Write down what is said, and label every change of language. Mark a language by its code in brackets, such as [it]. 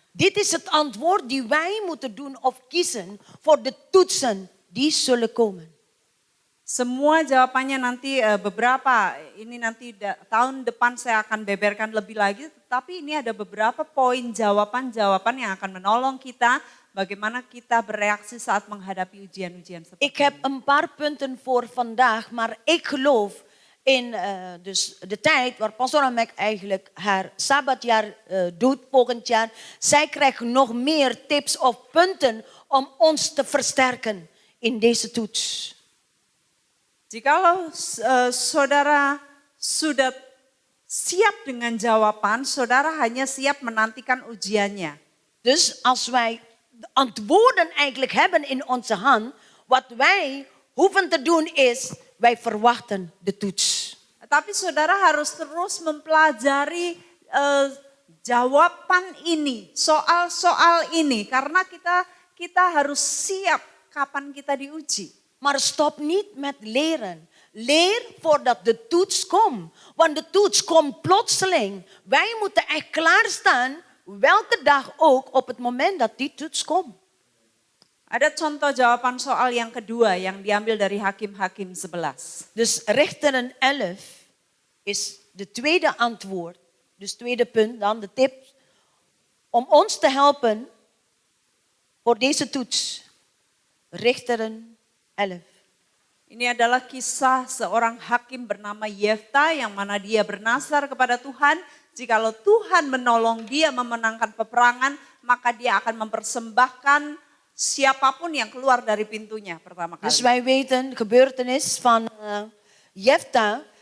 [nl] Dit is het antwoord die wij moeten doen of kiezen voor de toetsen die zullen komen. [id] Semua jawabannya nanti beberapa, ini nanti tahun depan saya akan beberkan lebih lagi. Tapi ini ada beberapa poin jawaban-jawaban yang akan menolong kita bagaimana kita bereaksi saat menghadapi ujian-ujian seperti [nl] Ik heb een paar punten voor vandaag, maar ik geloof in dus de tijd waar Pastor Amek eigenlijk haar sabbatjaar doet volgend jaar. Zij krijgen nog meer tips of punten om ons te versterken in deze toets. [id] Jikalau saudara sudah siap dengan jawaban, saudara hanya siap menantikan ujiannya. [nl] Dus als wij de antwoorden eigenlijk hebben in onze hand, wat wij hoeven te doen is, wij verwachten de toets. [id] Tapi saudara harus terus mempelajari jawaban ini, soal-soal ini. Karena kita harus siap kapan kita diuji. [nl] Maar stop niet met leren. Leer voordat de toets komt. Want de toets komt plotseling. Wij moeten echt klaarstaan, welke dag ook, op het moment dat die toets komt. [id] Ada contoh jawaban soal yang kedua yang diambil dari Hakim-Hakim 11. [nl] Dus Richteren 11 is de tweede antwoord. Dus tweede punt, dan de tip. Om ons te helpen voor deze toets. Richteren 11. [id] Ini adalah kisah seorang hakim bernama Yefta yang mana dia bernasar kepada Tuhan. Jikalau Tuhan menolong dia memenangkan peperangan, maka dia akan mempersembahkan siapapun yang keluar dari pintunya pertama kali. [nl] Dus wij weten de gebeurtenis van Jefta.